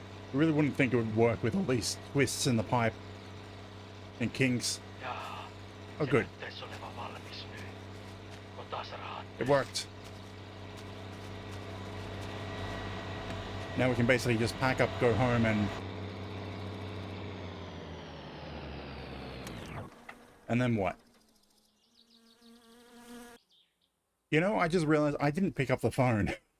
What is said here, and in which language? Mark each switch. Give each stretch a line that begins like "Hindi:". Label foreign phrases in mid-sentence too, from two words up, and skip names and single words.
English: I really wouldn't think it would work with all these twists in the pipe and kinks.
Finnish: Jaa,
English: Oh,
Finnish: se
English: good.
Finnish: näyttäis olevan valmis nyt. Otas rahat.
English: It worked. Now we can basically just pack up, go home, and then what? You know, I just realized I didn't pick up the phone.